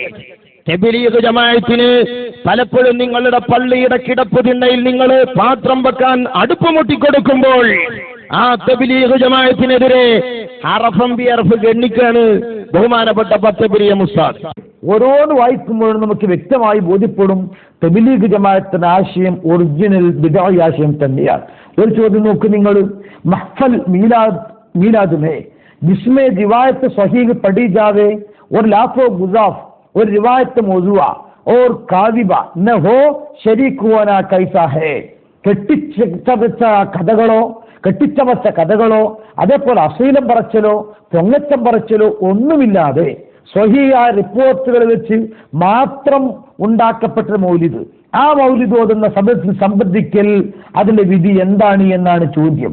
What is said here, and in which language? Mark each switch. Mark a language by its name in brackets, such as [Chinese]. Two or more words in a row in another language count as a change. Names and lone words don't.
[Malayalam] തബ്ലീഗ് ജമാഅത്തിന് പലപ്പോഴും നിങ്ങളുടെ പള്ളിയുടെ കിടപ്പ് തിണ്ണയിൽ നിങ്ങൾ പാത്രം വെക്കാൻ അടുപ്പ് മുട്ടിക്കൊടുക്കുമ്പോൾ ആ തബ്ലീഗ് ജമാഅത്തിനെതിരെ അറഫ് ഗണ്ണിക്കാണ് ബഹുമാനപ്പെട്ട പത്തപ്പിരിയ ഉസ്താദ്. ഓരോന്ന് വായിക്കുമ്പോഴും നമുക്ക് വ്യക്തമായി ബോധ്യപ്പെടും തബ്ലീഗ് ജമാഅത്തിന്റെ ആശയം ഒറിജിനൽ ബിദ്അ ആശയം തന്നെയാണ്. ഒരു ചോദ്യം നോക്ക് നിങ്ങൾ, [Urdu] محفل میلاد میں جس میں روایت صحیح پڑھی جاوے اور لغو گزاف اور روایت موضوعہ اور کاذبہ نہ ہو شریک ہونا کیسا ہے? [Malayalam] കെട്ടിച്ചമച്ച കഥകളോ അതേപോലെ അശ്ലീലം പറച്ചലോ പൊങ്ങച്ചം പറച്ചലോ ഒന്നുമില്ലാതെ സ്വഹീഹായ റിപ്പോർട്ടുകൾ വെച്ച് മാത്രം ഉണ്ടാക്കപ്പെട്ട മൗലിദ്, ആ മൗലിദ് ഓതുന്ന സംബന്ധിക്കൽ അതിന്റെ വിധി എന്താണ് എന്നാണ് ചോദ്യം.